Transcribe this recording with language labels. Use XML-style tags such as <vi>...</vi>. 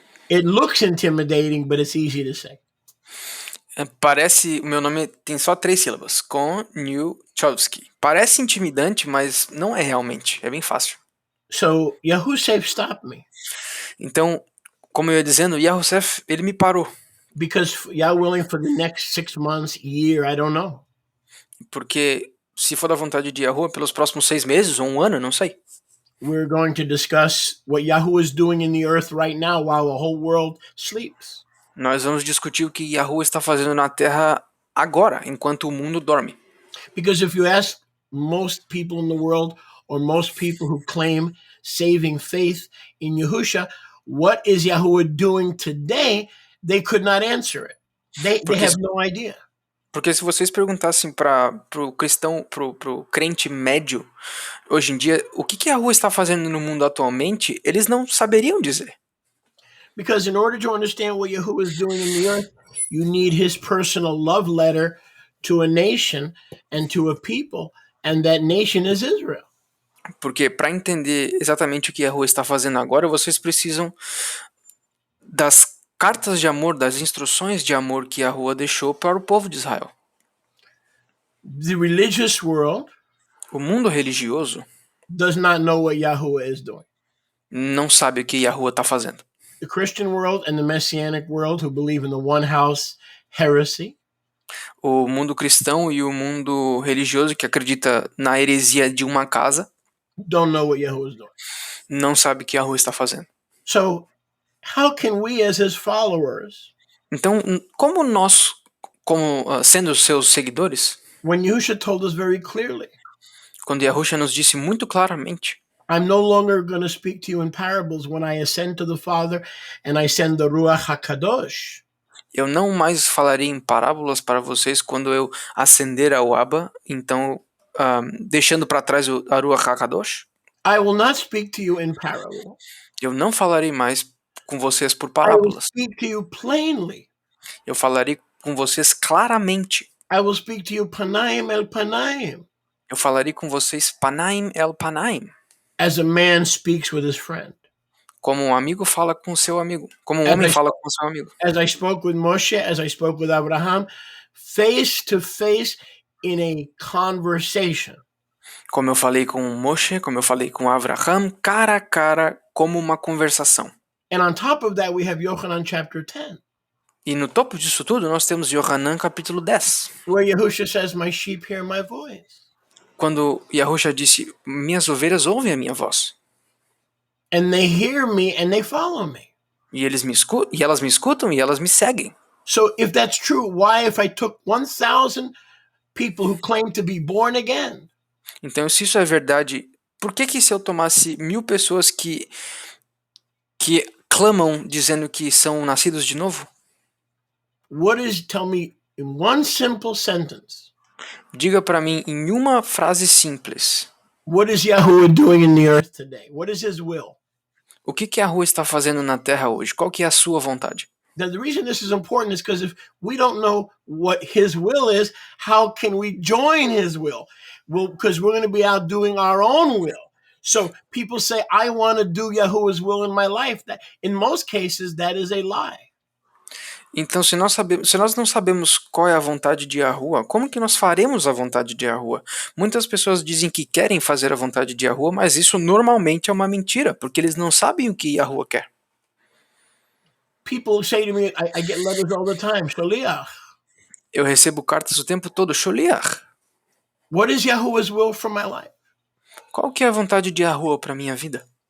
<en>It looks intimidating, but it's easy to say.</en> <pt>O meu nome tem só 3 sílabas. Koniuchowski. Parece intimidante, mas não é realmente. É bem fácil.</pt> <en>So, Yahusef stopped me.</en> <pt>Então, como eu ia dizendo, Yahusef, ele me parou.</pt> <en>Because Yah willing for the next 6 months, year, I don't know.</en> <pt>Porque se for da vontade de Yahuwah, pelos próximos 6 meses ou 1 ano, não sei.</pt> <en>We're going to discuss what Yahuwah is doing in the earth right now while the whole world sleeps.</en> <pt>Nós vamos discutir o que Yahuwah está fazendo na Terra agora, enquanto o mundo dorme.</pt> <en>Because if you ask most people in the world, or most people who claim saving faith in Yahusha, what is Yahuwah doing today? They could not answer it. They have no idea.</en> <pt>Porque se vocês perguntassem pro cristão, pro crente médio, hoje em dia, o que Yahuwah está fazendo no mundo atualmente, eles não saberiam dizer.</pt> <en>Because in order to understand what Yahuwah is doing in the earth, you need his personal love letter to a nation and to a people, and that nation is Israel.</en> <pt>Porque para entender exatamente o que Yahuwah está fazendo agora, vocês precisam das cartas de amor, das instruções de amor que Yahuwah deixou para o povo de Israel.</pt> <en>The religious world</en> <pt>O mundo religioso</pt> <en>does not know what Yahuwah is doing.</en> <pt>não sabe o que Yahuwah está fazendo.</pt> <en>The Christian world and the Messianic world, who believe in the one house heresy,</en> <pt>O mundo cristão e o mundo religioso que acredita na heresia de uma casa</pt> <en>don't know what Yahuwah is doing.</en> <pt>não sabe o que Yahuwah está fazendo.</pt> <en>So, how can we, as his followers,</en> <pt>Então, como nós, sendo seus seguidores,</pt> <en>when Yahusha told us very clearly,</en> <pt>quando Yahuwah nos disse muito claramente,</pt> <en>I'm no longer going to speak to you in parables when I ascend to the Father and I send the Ruach HaKadosh.</en> <pt>eu não mais falarei em parábolas para vocês quando eu ascender ao Abba, então, deixando para trás o Ruach HaKadosh,</pt> <en>I will not speak to you in parable.</en> <pt>eu não falarei mais com vocês por</pt> <en>I will</en> <pt>parábolas.</pt> <en>speak to you plainly.</en> <pt>Eu falarei com vocês claramente.</pt> <en>I will speak to you</en> <he>panaim el panaim,</he> <pt>Eu falarei com vocês</pt> <he>panaim el panaim,</he> <en>as a man speaks with his friend.</en> <pt>como um amigo fala com seu amigo, como um</pt> <en>As</en> <pt>homem</pt> <en>I-</en> <pt>fala com seu amigo.</pt> <en>As I spoke with Moshe, as I spoke with Abraham, face to face in a conversation.</en> <pt>Como eu falei com Moshe, como eu falei com Avraham, cara a cara, como uma conversação.</pt> <en>And on top of that, we have Yochanan chapter 10,</en> <pt>E no topo disso tudo, nós temos Yohanan capítulo 10,</pt> <en>where Yahusha says, my sheep hear my voice.</en> <pt>quando Yahushua disse, minhas ovelhas ouvem a minha voz.</pt> <en>And they hear me and they follow me.</en> <pt>E elas me escutam e elas me seguem.</pt> <en>So if that's true, why if I took 1,000 people who claim to be born again,</en> <pt>Então, se isso é verdade, por que se eu tomasse 1.000 pessoas que clamam dizendo que são nascidos de novo?</pt> <en>tell me in one simple sentence,</en> <pt>Diga para mim em uma frase simples.</pt> <en>what is Yahuwah doing in the earth today? What is his will?</en> <pt>O que a rua está fazendo na terra hoje? Qual que é a sua vontade?</pt> <en>Now, the reason this is important is because if we don't know what his will is, how can we join his will? Well, because we're going to be out doing our own will. So people say, I want to do Yahuwah's will in my life. That, in most cases, that is a lie.</en> <pt>Então, se nós não sabemos qual é a vontade de Yahuwah, como que nós faremos a vontade de Yahuwah? Muitas pessoas dizem que querem fazer a vontade de Yahuwah, mas isso normalmente é uma mentira, porque eles não sabem o que Yahuwah quer.</pt> <en>People say to me, I get letters all the time, Shaliach.</en> <pt>Eu recebo cartas o tempo todo, Sholiach.</pt> <en>What is Yahuwah's will for my life?</en> <pt>Qual que é a vontade de Yahuwah para minha vida?</pt>